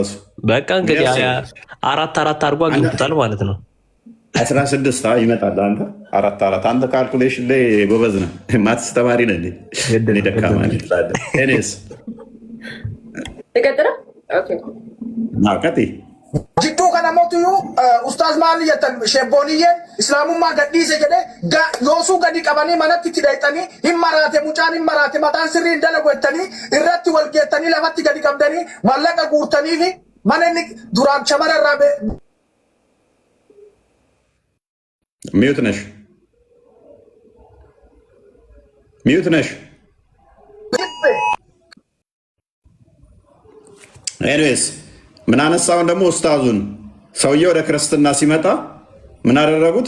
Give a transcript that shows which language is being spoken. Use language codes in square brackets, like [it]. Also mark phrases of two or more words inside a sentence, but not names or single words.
[am] በቃ እንግዲህ 4 አድርጎ አግኝቶታል ማለት ነው። 16 ይመጣል። አንተ 4 አንተ ካልኩሌሽን ላይ ጎበዝ ነህ፣ ማትስ ተማሪ ነህ። እኔ ደካማ ነኝ ትላለህ። እኔስ ተቀጥራ ኦኬ ቀጥይ [om] jidduu kana mootu ustaaz maal jettan shebbooniyyeen islaamummaa gadhiise jedhe yoosuu gadi qabanii manatti itti dhayxanii hin maraate mucaan hin maraate mataan sirrii hin dalagu jettanii irratti wal geettanii lafatti gadi qabdanii mallaqa guurtanii fi mana inni duraan shamara irraa [am] ሚዩት ነሽ ኤኒዌይስ ምን አነሳውን ደግሞ ኡስታዙን ሰውየው ወደ ክርስትና ሲመጣ ምን አደረጉት?